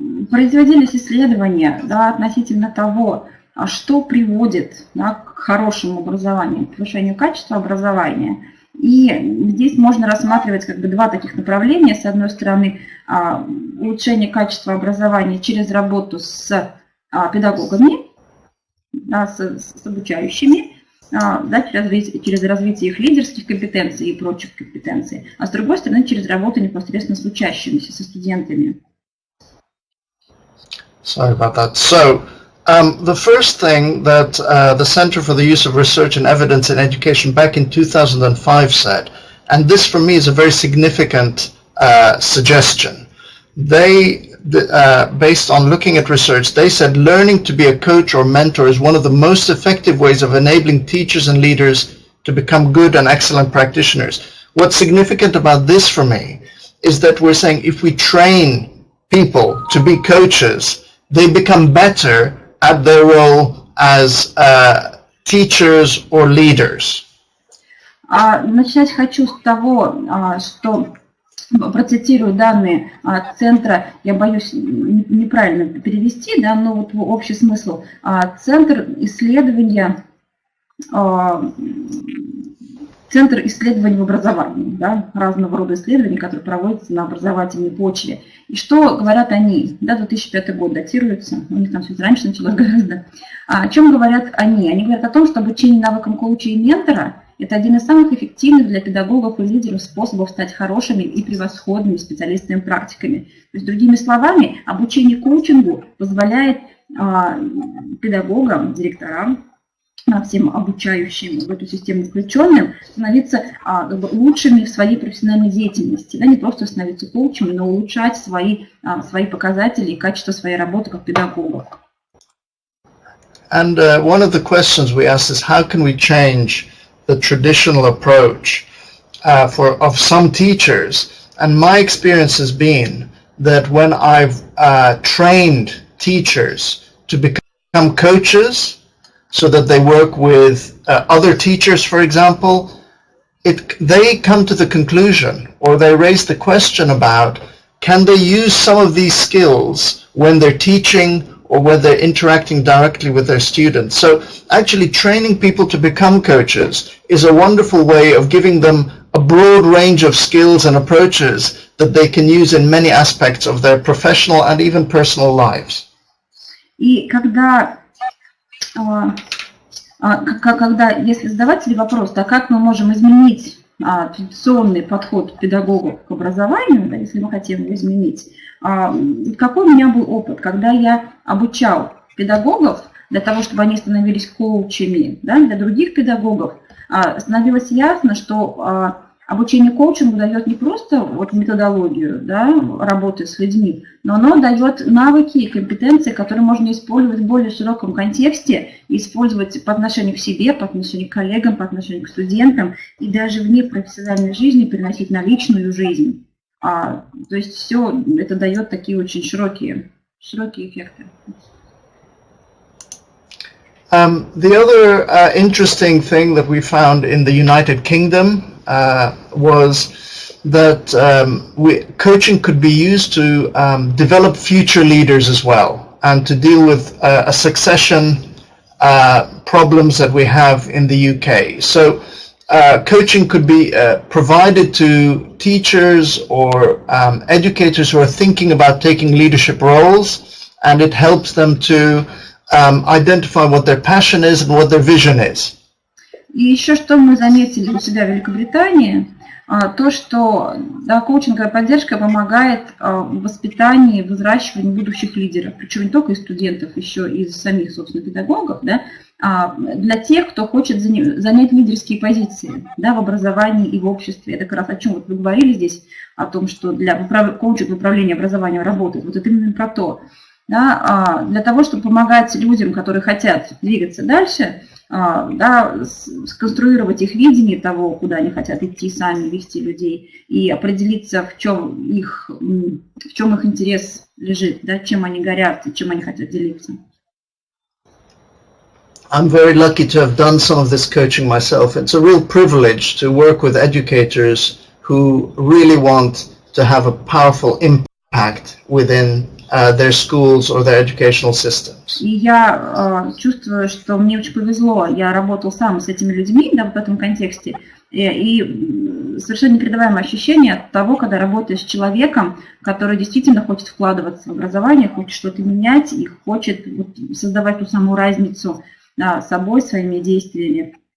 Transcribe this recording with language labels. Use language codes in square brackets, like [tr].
[ru] Производились исследования, да, относительно того, что приводит, да, к хорошему образованию, к повышению качества образования. И здесь можно рассматривать как бы два таких направления. С одной стороны, улучшение качества образования через работу с педагогами, да, с обучающими, да, через развитие их лидерских компетенций и прочих компетенций. А с другой стороны, через работу непосредственно с учащимися, со студентами. [en] Sorry about that. So, the first thing that the Center for the Use of Research and Evidence in Education back in 2005 said, and this for me is a very significant suggestion, they, based on looking at research, they said learning to be a coach or mentor is one of the most effective ways of enabling teachers and leaders to become good and excellent practitioners. What's significant about this for me is that we're saying if we train people to be coaches, they become better at their role as teachers or leaders. [ru] Начать хочу с того, что процитирую данные центра, я боюсь неправильно перевести, да, но вот общий смысл. Центр исследований в образовании, да, разного рода исследований, которые проводятся на образовательной почве. И что говорят они? Да, 2005 год датируется, у них там все раньше началось гораздо. О чем говорят они? Они говорят о том, что обучение навыкам коуча и ментора – это один из самых эффективных для педагогов и лидеров способов стать хорошими и превосходными специалистами-практиками. То есть, другими словами, обучение коучингу позволяет педагогам, директорам, всем обучающим в эту систему включенным, становиться лучшими в своей профессиональной деятельности. Да, не просто становиться коучами, но улучшать свои показатели и качество своей работы как педагогов. [en] And one of the questions we asked is how can we change the traditional approach of some teachers? And my experience has been that when I've trained teachers to become coaches, so that they work with other teachers, for example, they come to the conclusion or they raise the question about can they use some of these skills when they're teaching or when they're interacting directly with their students. So actually training people to become coaches is a wonderful way of giving them a broad range of skills and approaches that they can use in many aspects of their professional and even personal lives. [ru] И если задавать себе вопрос, да, как мы можем изменить традиционный подход педагогов к образованию, да, если мы хотим его изменить, какой у меня был опыт, когда я обучал педагогов для того, чтобы они становились коучами, да, для других педагогов, становилось ясно, что Обучение коучингу дает не просто вот методологию, да, работы с людьми, но оно дает навыки и компетенции, которые можно использовать в более широком контексте, использовать по отношению к себе, по отношению к коллегам, по отношению к студентам и даже вне профессиональной жизни переносить на личную жизнь. То есть все это дает такие очень широкие эффекты. [en] The other interesting thing that we found in the United Kingdom was that coaching could be used to develop future leaders as well, and to deal with a succession problems that we have in the UK. So coaching could be provided to teachers or educators who are thinking about taking leadership roles, and it helps them to identify what their passion is and what their vision is. [ru] И еще что мы заметили у себя в Великобритании, то, что коучинговая поддержка помогает в воспитании, выращивании будущих лидеров, причем не только из студентов, еще и из самих, собственно, педагогов, да, для тех, кто хочет занять лидерские позиции, да, в образовании и в обществе. Это как раз о чем вот вы говорили здесь, о том, что для коучинга управления образованием работает. Вот это именно про то. Да, для того, чтобы помогать людям, которые хотят двигаться дальше, да, сконструировать их видение того, куда они хотят идти сами, вести людей, и определиться, в чем их интерес лежит, да, чем они горят, чем они хотят делиться. [en] I'm very lucky to have done some of this coaching myself. It's a real privilege to work with educators who really want to have a powerful impact within their schools or their educational systems. [ru] И я чувствую, что мне очень повезло. Я работал сам с этими людьми, да, в этом контексте. И совершенно непередаваемое ощущение от того, когда работаешь с человеком, который действительно хочет вкладываться в образование, хочет что-то менять и хочет вот создавать ту самую разницу собой, своими действиями.